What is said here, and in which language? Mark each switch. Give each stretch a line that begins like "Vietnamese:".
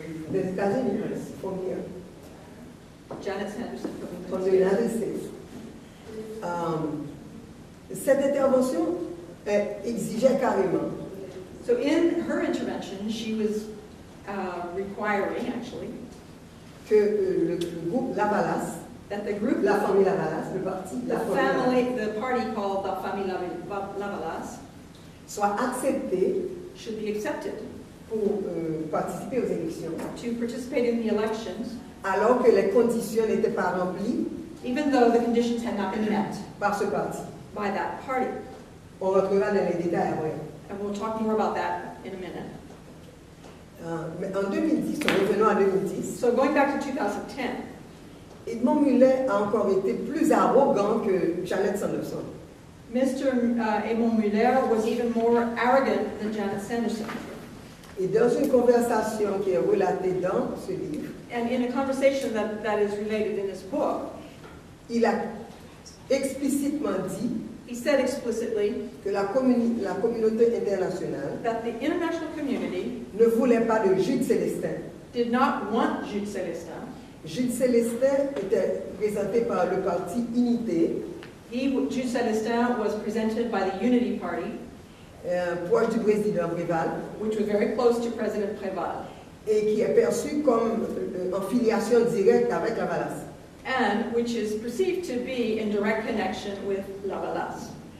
French: Des États-Unis,
English: from here,
French: Jeannette Sanderson
English: from the United States.
French: Cette intervention exigeait carrément
English: So in her intervention, she was requiring, actually,
French: que le groupe Lavalas,
English: that the group,
French: la famille Lavalas, le parti,
English: the party called the Famille Lavalas,
French: soit accepté
English: should be accepted
French: pour participer aux élections,
English: to participate in the elections,
French: alors que les conditions n'étaient pas remplies
English: even though the conditions had not been met
French: par ce parti.
English: by that party.
French: On rentrera dans les détails après.
English: And we'll talk more about that in a minute.
French: Mais en 2010, revenons à 2010,
English: So going back to 2010,
French: Edmond Muller a encore été plus arrogant que Jeannette Sanderson.
English: Mr. Edmond Muller was even more arrogant than Jeannette Sanderson.
French: Et dans une conversation qui est relatée dans ce livre,
English: And in a conversation that is related in this book,
French: il a explicitement dit
English: he said explicitly
French: que la communauté internationale
English: that the international community
French: ne voulait pas de Jude Célestin.
English: did not want Jude Celestin.
French: Jude Célestin était présenté par le parti Unité,
English: Jude Celestin was presented by the Unity Party,
French: proche du président Préval,
English: which was very close to President Préval,
French: et qui est perçu comme en filiation directe avec Lavalas.
English: and which is perceived to be in direct connection with Lavalas.